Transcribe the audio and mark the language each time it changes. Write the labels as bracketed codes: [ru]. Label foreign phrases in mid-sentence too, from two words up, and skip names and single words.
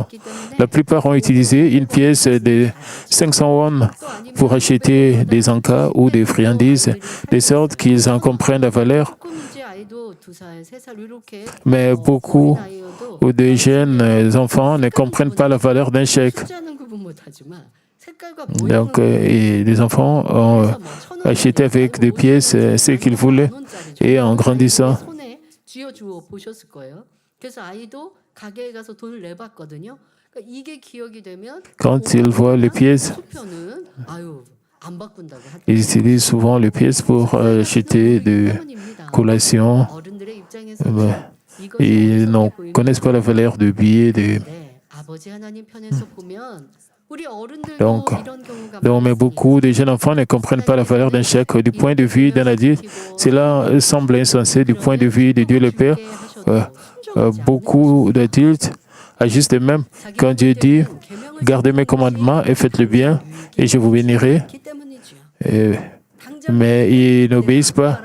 [fr] La plupart ont utilisé une pièce de 500 won pour acheter des encas ou des friandises, de sorte qu'ils en comprennent la valeur. Mais beaucoup de jeunes enfants ne comprennent pas la valeur d'un chèque. [ko] 색깔과 [fr] Donc, [ko] 모양은 [fr] et les enfants ont [ko] 그래서 뭐 1,000원 [fr] acheté avec des pièces ce qu'ils voulaient. Et en grandissant, [ko] 손에 쥐어주어 보셨을 거예요. 그래서 아이도 가게에 가서 돈을 내봤거든요. 그러니까 이게 기억이 되면 [fr] quand ils voient les pièces, [ko] 수표는 아유 안 바꾼다고 [fr] ils [ko] 하더라고요. [fr] utilisent souvent les pièces pour acheter de collations. [ko] 어른들의 입장에서 [fr] Ils ne connaissent pas la valeur de billets. [ko] 아버지 하나님 편에서 보면 우리 어른들도 [fr] Donc, [ko] 이런 경우가 [fr] Donc, mais [ko] 많습니다. [fr] beaucoup de jeunes enfants ne comprennent pas la valeur d'un chèque. Du point de vue d'un adulte, cela semble insensé. Du point de vue de Dieu le Père, beaucoup d'adultes agissent de même. Quand Dieu dit, gardez mes commandements et faites le bien, et je vous bénirai, mais ils n'obéissent pas.